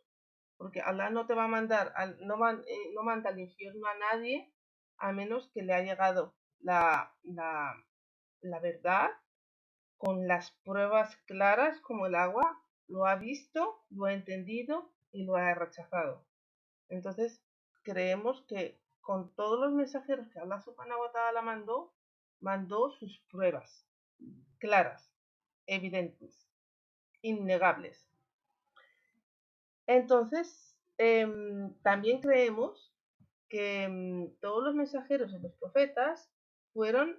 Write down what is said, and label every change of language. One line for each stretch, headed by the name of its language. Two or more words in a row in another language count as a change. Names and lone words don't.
Spanish: Porque Allah no te va a mandar, no manda al infierno a nadie a menos que le ha llegado la verdad con las pruebas claras como el agua, lo ha visto, lo ha entendido y lo ha rechazado. Entonces, creemos que con todos los mensajeros que
Arabic: الله سبحانه وتعالى
Spanish: mandó sus pruebas claras, evidentes, innegables. Entonces, también creemos que todos los mensajeros y los profetas fueron